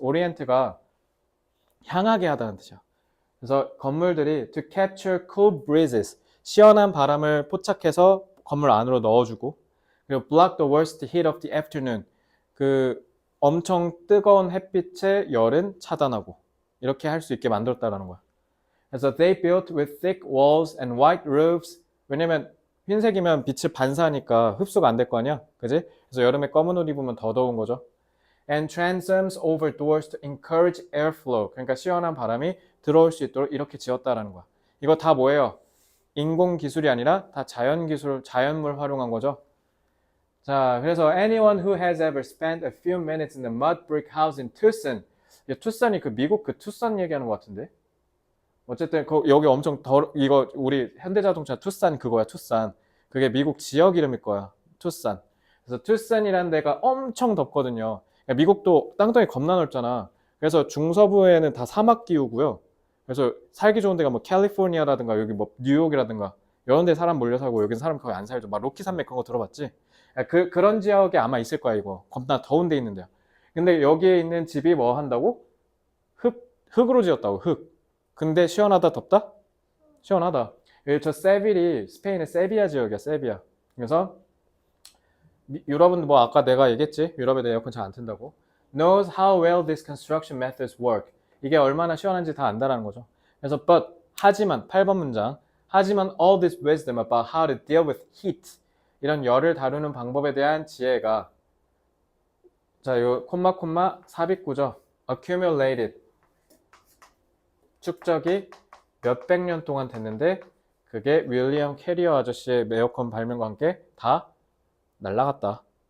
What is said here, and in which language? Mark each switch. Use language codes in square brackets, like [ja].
[ko] orient가 향하게 하다는 뜻이야. 그래서 건물들이 [en] to capture cool breezes. [ko] 시원한 바람을 포착해서 건물 안으로 넣어주고 그리고 [en] block the worst heat of the afternoon. [ko] 그 엄청 뜨거운 햇빛의 열은 차단하고 이렇게 할 수 있게 만들었다라는 거야. 그래서 [en] they built with thick walls and white roofs. [ko] 왜냐면 흰색이면 빛을 반사하니까 흡수가 안 될 거 아니야, 그지? 그래서 여름에 검은 옷 입으면 더 더운 거죠. [en] And transoms over doors to encourage airflow. [ko] 그러니까 시원한 바람이 들어올 수 있도록 이렇게 지었다라는 거야. 이거 다 뭐예요? 인공 기술이 아니라 다 자연 기술, 자연물 활용한 거죠. 자, 그래서 [en] anyone who has ever spent a few minutes in the mud brick house in Tucson. [ko] 투싼이 그 미국 그 투싼 얘기하는 것 같은데. 어쨌든 여기 엄청 이거 우리 현대자동차 투싼 그거야, 투싼. 그게 미국 지역 이름일 거야, 투싼. 그래서 투싼이라는 데가 엄청 덥거든요. 그러니까 미국도 땅덩이 겁나 넓잖아. 그래서 중서부에는 다 사막 기후고요. 그래서 살기 좋은 데가 뭐 캘리포니아라든가 여기 뭐 뉴욕이라든가 이런 데 사람 몰려 살고 여기는 사람 거의 안 살죠. 막 로키 산맥 그런 거 들어봤지? 그런 지역에 아마 있을 거야, 이거. 겁나 더운 데 있는데요. 근데 여기에 있는 집이 뭐 한다고? 흙으로 지었다고, 흙. 근데 시원하다, 덥다? 시원하다. 저 세빌이 스페인의 세비야 지역이야, 세비야. 그래서 유럽은 뭐 아까 내가 얘기했지? 유럽에 에어컨 잘 안 튼다고. [en] knows how well these construction methods work. [ko] 이게 얼마나 시원한지 다 안다라는 거죠. 그래서 [en] but [ko] 하지만 8번 문장. 하지만 [en] all this wisdom about how to deal with heat. [ko] 이런 열을 다루는 방법에 대한 지혜가 자, 요 콤마 삽입구죠. [en] accumulated. [ko] 축적이 몇백 년 동안 됐는데 그게 윌리엄 캐리어 아저씨의 에어컨 발명과 함께 다 날라갔다.